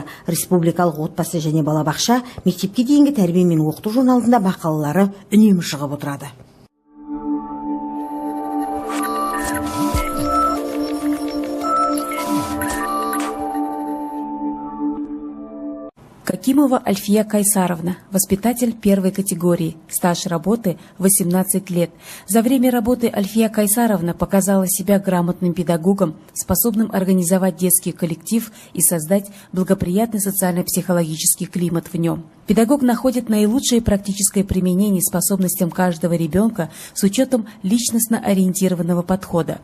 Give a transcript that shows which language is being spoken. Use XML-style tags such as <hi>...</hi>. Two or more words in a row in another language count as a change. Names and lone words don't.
<kk>Республикалық отбасы және балабақша мектепке дейінгі тәрбие мен оқыту журналында мақалалары үнемі шығып отырады.</kk> <ru>Какимова Альфия Кайсаровна, воспитатель первой категории, стаж работы 18 лет. За время работы Альфия Кайсаровна показала себя грамотным педагогом, способным организовать детский коллектив и создать благоприятный социально-психологический климат в нем. Педагог находит наилучшее практическое применение способностям каждого ребенка с учетом личностно-ориентированного подхода.</ru>